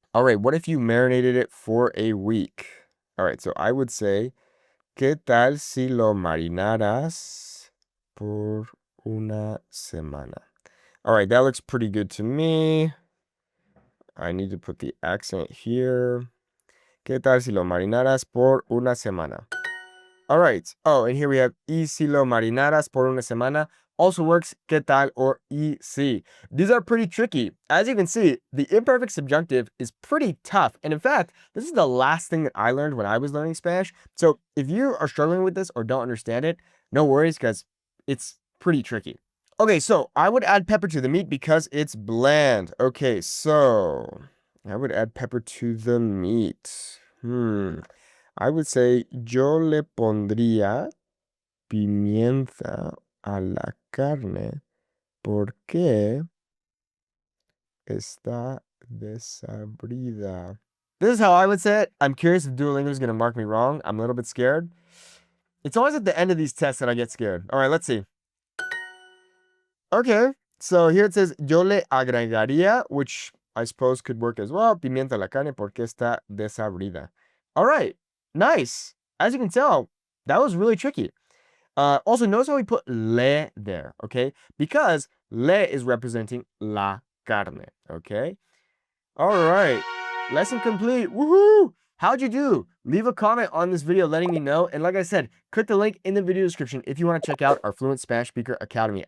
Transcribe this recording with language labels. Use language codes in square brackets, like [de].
[en] All right, what if you marinated it for a week? All right, so I would say, [es] ¿qué tal si lo marinaras por una semana? [en] All right, that looks pretty good to me. I need to put the accent here. [es] ¿Qué tal si lo marinaras por una semana? [en] All right. Oh, and here we have [es] y si lo marinaras por una semana. [en] Also works [es] ¿qué tal or y si. [en] These are pretty tricky. As you can see, the imperfect subjunctive is pretty tough. And in fact, this is the last thing that I learned when I was learning Spanish. So if you are struggling with this or don't understand it, no worries because it's pretty tricky. Okay, so I would add pepper to the meat because it's bland. Okay, so I would add pepper to the meat. I would say [es] yo le pondría pimienta a la carne porque está desabrida. [en] This is how I would say it. I'm curious if Duolingo is going to mark me wrong. I'm a little bit scared. It's always at the end of these tests that I get scared. All right, let's see. Okay, so here it says [es] yo le agregaría, [en] which I suppose could work as well. [es] Pimienta a la carne porque está desabrida. [en] All right, nice. As you can tell, that was really tricky. Also, notice how we put le there, okay? Because le is representing [es] la carne, [en] okay? All right, lesson complete. Woohoo! How'd you do? Leave a comment on this video letting me know. And like I said, click the link in the video description if you want to check out our Fluent Spanish Speaker Academy.